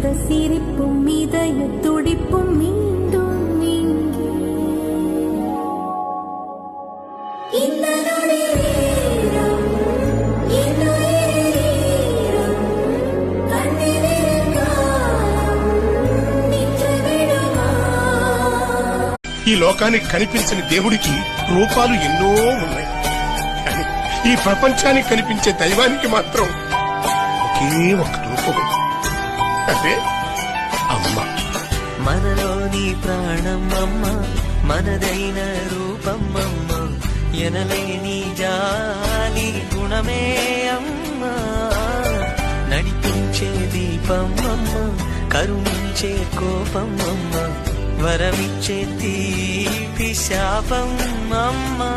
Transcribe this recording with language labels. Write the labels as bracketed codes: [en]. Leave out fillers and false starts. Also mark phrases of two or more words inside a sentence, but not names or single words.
[ta] சிரிப்பும் இதய துடிப்பும் மீண்டும் இங்கே இந்த நொடி நேரம் இன்னுயிரம் கண்ணினில் காலம் நின்று விடுமா [te] ఈ లోకానికి కనిపించని దేవుడికి రూపాలు ఎన్నో ఉన్నాయి. కానీ ఈ ప్రపంచానికి కనిపించే దైవానికి మాత్రం ఒకే ఒక్క రూపం, అదే అమ్మ. మనలోని ప్రాణం అమ్మ, మనదైన రూపం అమ్మ, ఎనలేని జాలి గుణమే అమ్మ, నడిపించే దీపం అమ్మ, కరుణించే కోపం అమ్మ, వరమిచ్చే తీపి శాపం అమ్మ.